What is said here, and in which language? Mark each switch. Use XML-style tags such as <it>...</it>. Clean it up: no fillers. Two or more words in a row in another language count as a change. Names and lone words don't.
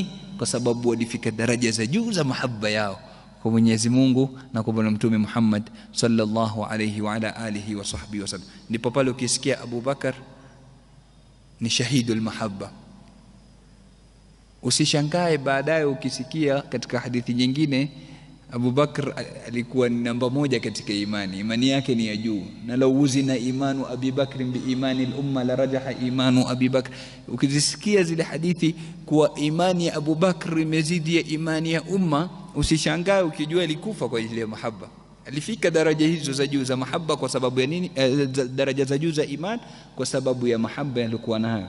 <sw>Kwa sababu walifika daraja za juu za mahabba yao kwa Mwenyezi Mungu na kwa Bwana Mtume Muhammad</sw> <ar>صلى الله عليه وعلى آله وصحبه وسلم.</ar> <sw>Ndipo pale ukisikia Abu Bakar ni</sw> <ar>شاهد المحبة,</ar> <sw>usishangae baadaye ukisikia katika hadithi nyingine Abu Bakr alikuwa ni namba moja katika imani yake ni ya juu, na</sw> <ar>لو وزن إيمان أبي بكر بإيمان الأمة لرجح إيمان أبي بكر.</ar> <sw>Ukizisikia zile hadithi kuwa imani ya Abu Bakr imezidi ya imani ya umma, usishangae ukijua alikufa kwa ile mahaba. Alifika daraja hizo za juu za mahaba kwa sababu ya nini? Daraja za juu za iman kwa sababu ya mahaba alikuwa nayo.</sw>